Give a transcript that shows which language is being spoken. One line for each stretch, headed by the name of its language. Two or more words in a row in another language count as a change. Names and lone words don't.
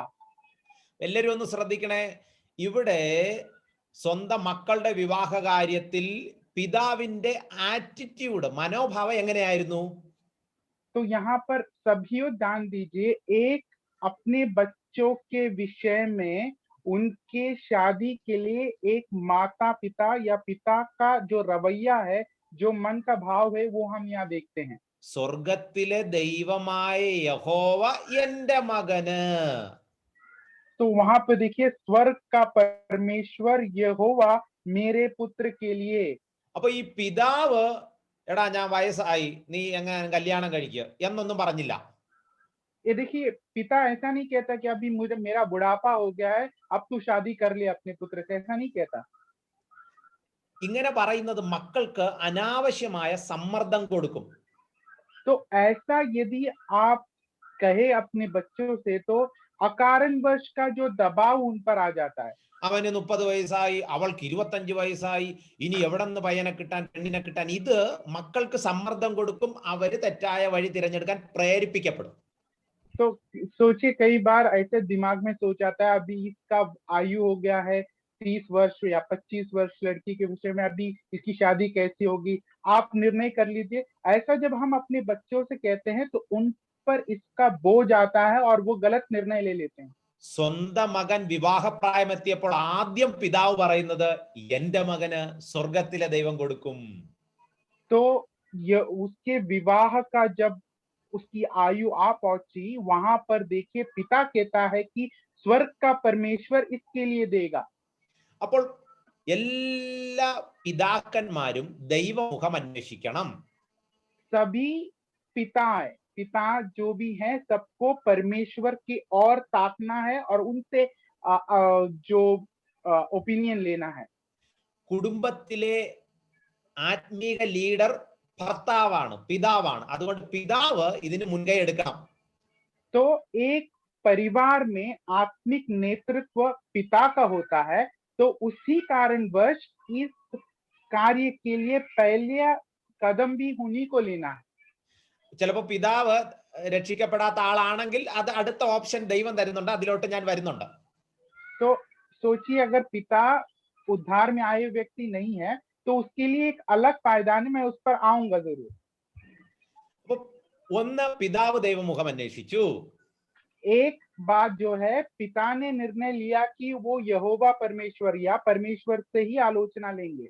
Malayalam: എല്ലാവരും ഒന്ന് ശ്രദ്ധിക്കണേ. ഇവിടെ സ്വന്തം മക്കളുടെ വിവാഹ കാര്യത്തിൽ പിതാവിന്റെ ആറ്റിറ്റ്യൂഡ്, മനോഭാവം എങ്ങനെയായിരുന്നു?
Hindi: तो यहाँ पर सभी ध्यान दीजिए, एक अपने बच्चों के विषय में उनके शादी के लिए एक माता पिता या पिता का जो रवैया है, जो मन का भाव है, वो हम यहाँ देखते हैं.
Malayalam: സ്വർഗത്തിലെ ദൈവമായ യഹോവ എന്റെ മകന്.
Hindi: तो वहां पे देखिए, स्वर्ग का परमेश्वर यहोवा मेरे पुत्र के लिए.
Malayalam: അപ്പൊ ഈ പിതാവ് എടാ ഞാൻ വയസ്സായി, നീ എങ്ങനെ കല്യാണം കഴിക്കുക എന്നൊന്നും പറഞ്ഞില്ല.
Hindi: ये देखिए, पिता ऐसा नहीं कहता कि अभी मेरा बुढ़ापा हो गया है, अब तू शादी कर ले अपने पुत्र से, ऐसा नहीं कहता.
Malayalam: ഇങ്ങനെ പറയുന്നത് മക്കൾക്ക് അനാവശ്യമായ സമ്മർദ്ദം കൊടുക്കും.
Hindi: तो ऐसा यदि आप कहे अपने बच्चों से तो अकारणवश का जो दबाव उन पर आ जाता है.
Malayalam: അവന് 30 വയസ്സായി, അവൾക്ക് 25 വയസ്സായി, ഇനി എവിടെ നിന്ന് പയ്യനെ കിട്ടാൻ, പെണ്ണിനെ കിട്ടാൻ, ഇത് മക്കൾക്ക് സമ്മർദ്ദം കൊടുക്കും. അവര് തെറ്റായ വഴി തിരഞ്ഞെടുക്കാൻ പ്രേരിപ്പിക്കപ്പെടും.
Hindi: तो सोचिए, कई बार ऐसे दिमाग में सोच आता है, अभी इसका आयु हो गया है 30 वर्ष या 25 वर्ष, लड़की के विषय में अभी इसकी शादी कैसी होगी, आप निर्णय कर लीजिए. ऐसा जब हम अपने बच्चों से कहते हैं तो उन पर इसका बोझ आता है और वो गलत निर्णय ले लेते हैं.
Malayalam: സ്വന്തം മകൻ വിവാഹപ്രായമെത്തിയപ്പോൾ ആദ്യം പിതാവ് പറയുന്നത് എന്റെ മകന് സ്വർഗത്തിലെ ദൈവം കൊടുക്കും.
Hindi: तो ये उसके विवाह का जब उसकी आयु आ पहुंची, वहां पर देखिए पिता कहता है कि स्वर्ग का परमेश्वर इसके लिए देगा.
Malayalam: അപ്പോൾ എല്ലാ പിതാക്കന്മാരും ദൈവമുഖം അന്വേഷിക്കണം.
Hindi: सभी पिता जो भी हैं सबको परमेश्वर की ओर ताकना है और उनसे जो ओपिनियन लेना है.
Malayalam: കുടുംബത്തിലെ ആത്മീക ലീഡർ ഭർത്താവാണ്, പിതാവാണ്. അതുകൊണ്ട് പിതാവ് ഇതിന് മുൻകൈ എടുക്കണം.
Hindi: तो एक परिवार में आत्मिक नेतृत्व पिता का होता है, तो उसी कारणवश इस कार्य के लिए पहले कदम भी उन्हीं को लेना है.
Malayalam: ചിലപ്പോൾ പിതാവ് രക്ഷിക്കപ്പെടാത്ത ആളാണെങ്കിൽ അത് അടുത്ത ഓപ്ഷൻ ദൈവം തരുന്നുണ്ട്, അതിലോട്ട് ഞാൻ വരുന്നുണ്ട്.
Hindi: तो सोचिए अगर पिता उद्धार में आए व्यक्ति नहीं है तो उसके लिए एक अलग पायदान है, मैं उस पर आऊंगा जरूर.
Malayalam: അപ്പൊ ഒന്ന്, പിതാവ് ദൈവമുഖം അന്വേഷിച്ചു.
Hindi: एक बात जो है, पिता ने निर्णय लिया कि वो यहोवा परमेश्वर या परमेश्वर से ही आलोचना लेंगे.